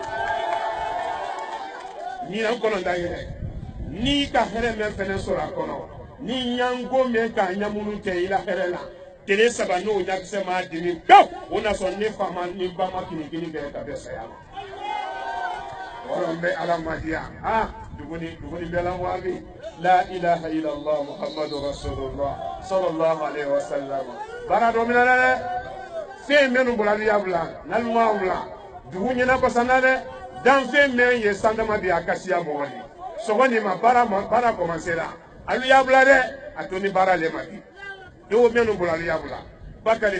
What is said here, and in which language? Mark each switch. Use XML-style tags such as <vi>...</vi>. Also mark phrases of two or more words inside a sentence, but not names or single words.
<bm>ɲinan kɔlɔnda yɛlɛ n'i ka hɛrɛ mɛn fɛnɛ sɔrɔ a kɔnɔ ni ɲango mɛn k'a ɲamunu tɛ i la hɛrɛ la tile 3 n'o ɲakisɛ m'a dimi pewu o na sɔrɔ ne fa ma ni ba ma kinikini bɛɛ ka bɛ saya ma wɔrɔ n bɛ ala ma diya duguni bɛ la waabi</bm> <ar>لا إله إلا الله محمد رسول الله صلى الله عليه وسلم</ar> <bm>baara dɔ mina dɛ fɛn minnu bɔra y'a bila n'alu m'a bila dugu ɲɛna kɔsan na dɛ danfɛn min ye sandama bi a kasiya mɔgɔ de sɔgɔ nin ma baara kɔmansera alu y'a bila dɛ a to ni baara le ma di dɔw minnu bɔra y'a bila bakari</bm>